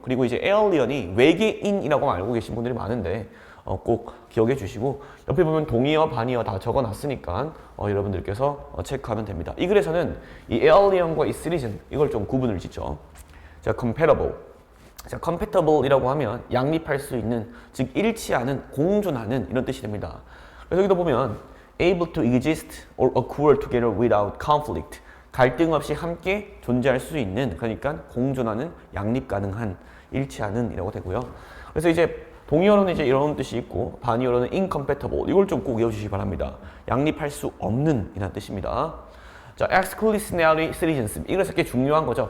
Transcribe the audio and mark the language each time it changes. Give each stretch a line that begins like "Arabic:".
Korean: 그리고 이제 alien이 외계인이라고 알고 계신 분들이 많은데 꼭 기억해 주시고, 옆에 보면 동의어, 반의어 다 적어놨으니까 여러분들께서 체크하면 됩니다. 이 글에서는 이 alien과 이 citizen 이걸 좀 구분을 짓죠.
English: 자, compatible.
Korean: 자, compatible이라고 하면 양립할 수 있는, 즉 일치하는, 공존하는 이런 뜻이 됩니다. 그래서 여기도 보면
English: able to exist or occur together without conflict.
Korean: 갈등 없이 함께 존재할 수 있는, 그러니까 공존하는, 양립 가능한, 일치하는 이라고 되고요. 그래서 이제 동의어로는 이제 이런 뜻이 있고, 반의어로는 incompatible. 이걸 좀 꼭 외워주시기 바랍니다. 양립할 수 없는 이라는 뜻입니다. 자, exclusionary citizenship. 이것이 꽤 중요한 거죠.